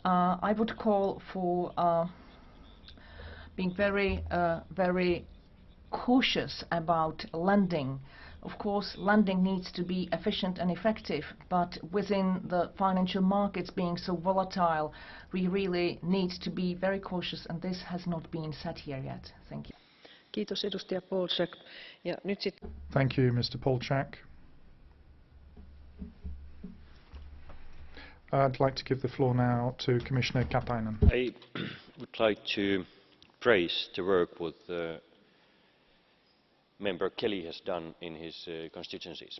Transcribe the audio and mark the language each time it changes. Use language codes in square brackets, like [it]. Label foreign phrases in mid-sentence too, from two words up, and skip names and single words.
[en] I would call for being very cautious about lending. Of course, lending needs to be efficient and effective, but within the financial markets being so volatile, we really need to be very cautious, and this has not been said here yet. Thank you. [fi] Kiitos edustaja Polčák. Ja nyt sitten [en] Thank you, Mr. Polčák. I'd like to give the floor now to Commissioner Katainen. I would like to praise the work what Member Kelly has done in his constituencies.